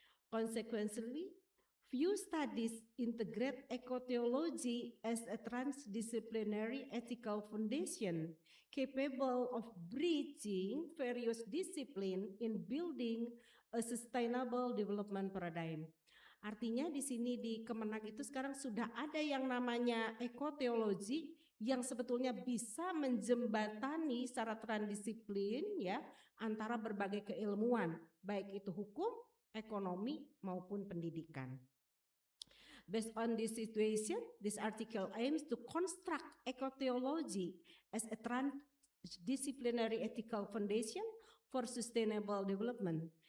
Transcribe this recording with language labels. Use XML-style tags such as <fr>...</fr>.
<en>Consequently, few studies integrate ecotheology as a transdisciplinary ethical foundation capable of bridging various disciplines in building a sustainable development paradigm.</en> <id>Artinya di sini di Kemenak itu sekarang sudah ada yang namanya ekoteologi yang sebetulnya bisa menjembatani secara transdisiplin, ya, antara berbagai keilmuan, baik itu hukum, ekonomi maupun pendidikan.</id> <en>Based on this situation, this article aims to construct ecotheology as a transdisciplinary ethical foundation for sustainable development.</en>